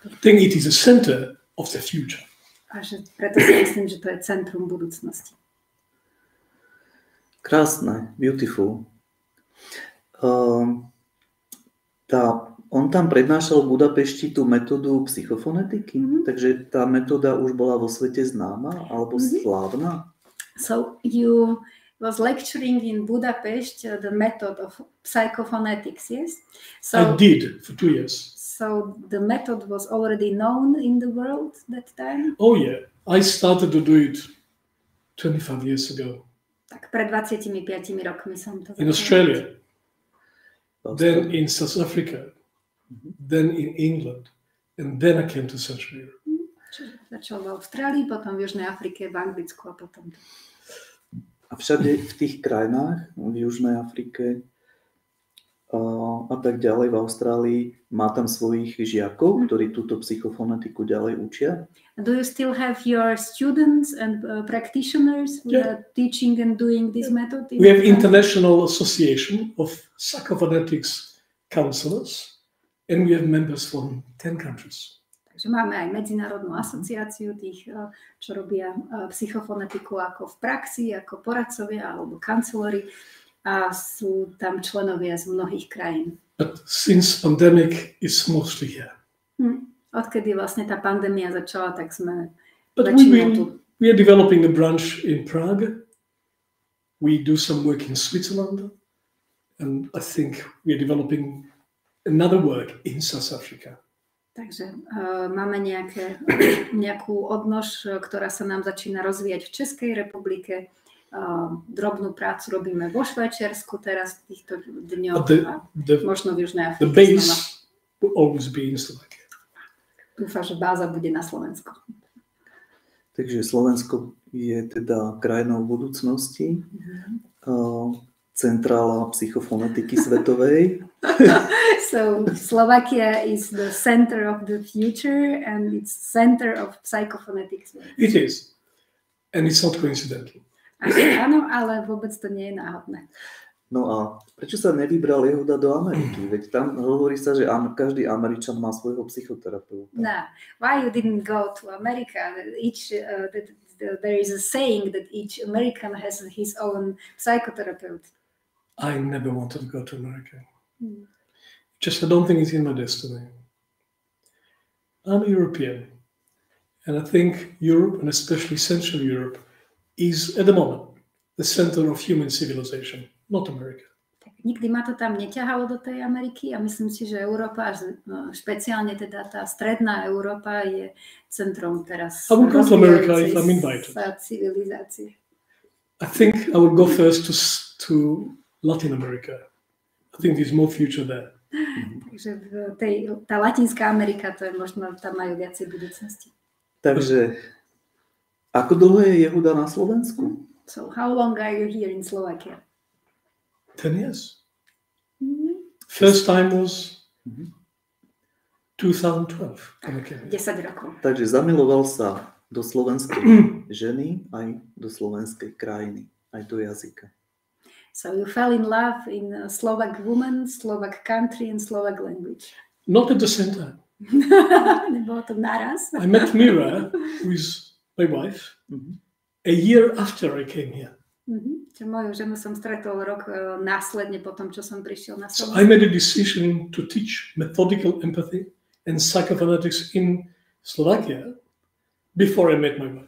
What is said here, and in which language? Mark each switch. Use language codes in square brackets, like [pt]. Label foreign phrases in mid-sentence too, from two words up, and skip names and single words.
[en] I think it is a center of the future. [sk] A že preto si myslím, že to je centrum budúcnosti. Krásne, beautiful. On tam prednášal v Budapešti tú metódu psychofonetiky, takže tá metóda už bola vo svete známa alebo slávna? [en] So you was lecturing in Budapest the method of psychophonetics, yes? So, I did for 2 years. So the method was already known in the world that time? Oh yeah, I started to do it 25 years ago. [sk] Tak pred 25 rokmi som to [en] in Australia, then in South Africa, then in England, and then I came to Central Europe. [sk] Začal v Austrálii, potom v Južnej Afrike, v Anglicku a potom. A všade v tých krajinách, v Južnej Afrike a tak ďalej, v Austrálii, má tam svojich žiakov, ktorí túto psychofonetiku ďalej učia? [en] Do you still have your students and practitioners who are teaching and doing this method? We have International Association of Psychophonetics Counselors, and we have members from 10 countries. [sk] Takže máme aj medzinárodnú asociáciu tých, čo robia psychofonetiku ako v praxi, ako poradcovia alebo kancelori a sú tam členovia z mnohých krajín. [en] But since pandemic is mostly here. [sk] Odkedy vlastne tá pandémia začala, tak sme [en] But we are developing a branch in Prague. We do some work in Switzerland. And I think we are developing another work in South Africa. [sk] Takže máme nejakú odnož, ktorá sa nám začína rozvíjať v Českej republike. Drobnú prácu robíme vo Švajčiarsku teraz v týchto dňoch a možno v Južnej Afrike. [en] The base will always be in Slovakia. [sk] Dúfam, že báza bude na Slovensku. Takže Slovensko je teda krajinou budúcnosti, centrála psychofonetiky svetovej. [en] So Slovakia is the center of the future and it's center of psychophonetics. It is. And it's not coincidental. [sk] Áno, ale vôbec to nie je náhodné. No a prečo sa nevybral Jehuda do Ameriky? Veď tam hovorí sa, že každý Američan má svojho psychoterapeuta. [en] No, why you didn't go to America? There is a saying that each American has his own psychotherapist. I never wanted to go to America. Just I don't think it's in my destiny. I'm a European. And I think Europe, and especially Central Europe, is at the moment the center of human civilization, not America. [sk] Nikdy ma to tam neťahalo do tej Ameriky a myslím si, že Európa, špeciálne teda tá stredná Európa je centrom teraz rozvíjajúcej sa civilizácie. [en] I think I would go first to Latin America. I think there's more future there. [sk] Takže tá Latinská Amerika, to je možno, tam majú viacej budúcnosti. Takže, ako dlho je Jehuda na Slovensku? [en] So, how long are you here in Slovakia? 10 years. First time was 2012. [sk] 10 rokov. Takže zamiloval sa do slovenskej ženy aj do slovenskej krajiny, aj do jazyka. [en] So you fell in love in Slovak woman, Slovak country and Slovak language. Not at the same time. [sk] Nebolo to naraz. [en] I met Mira, who is my wife, a year after I came here. [sk] Moju ženu som stretol rok následne po tom, čo som prišiel na [en] So [sk] Slovensku. [en] I made a decision to teach methodical empathy and psychophonetics in Slovakia before I met my wife.